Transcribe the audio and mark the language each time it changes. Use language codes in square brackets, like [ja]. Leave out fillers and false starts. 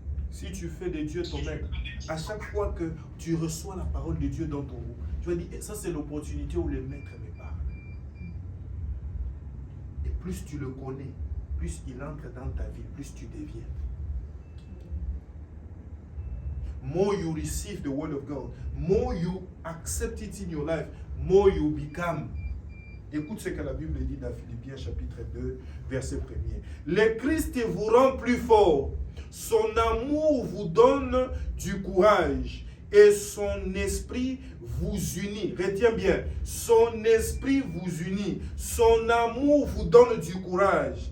[fr] Si tu fais de Dieu ton maître, à chaque fois que tu reçois la parole de Dieu dans ton groupe, tu vas dire, ça c'est l'opportunité où le maître me parle. Et plus tu le connais, plus il entre dans ta vie, plus tu deviens. [en] More you receive the word of God, more you accept it in your life, more you become. [fr] Écoute ce que la Bible dit dans Philippiens chapitre 2, verset 1er. Le Christ vous rend plus fort. Son amour vous donne du courage et son esprit vous unit. Retiens bien, son esprit vous unit. Son amour vous donne du courage.